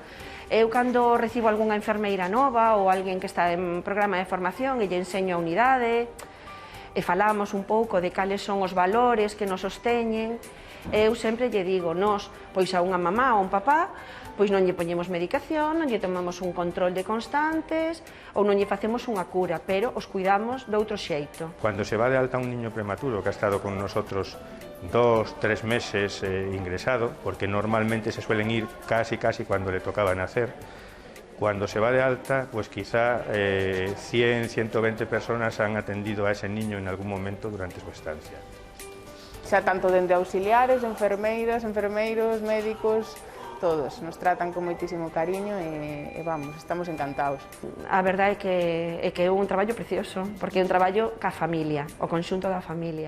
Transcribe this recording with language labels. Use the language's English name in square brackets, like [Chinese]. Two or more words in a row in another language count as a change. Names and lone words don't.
[Galician] Eu, cando recibo algunha enfermeira nova ou alguén que está en programa de formación e lle enseño a unidade, e falamos un pouco de cales son os valores que nos sosteñen, eu sempre lle digo, nós, pois a unha mamá ou un papá, pois non lle poñemos medicación, non lle tomamos un control de constantes ou non lle facemos unha cura, pero os cuidamos de outro xeito. [Spanish] Cuando se va de alta un niño prematuro que ha estado con nosotros 2-3 meses ingresado, porque normalmente se suelen ir casi cuando le tocaba nacer, cuando se va de alta, pues quizá 100-120 personas han atendido a ese niño en algún momento durante su estancia. [Galician] Xa tanto dende auxiliares, enfermeiras, enfermeiros, médicos, todos nos tratan con moitísimo cariño e vamos, estamos encantados. A verdade é que é un traballo precioso, porque é un traballo ca familia, o conxunto da familia.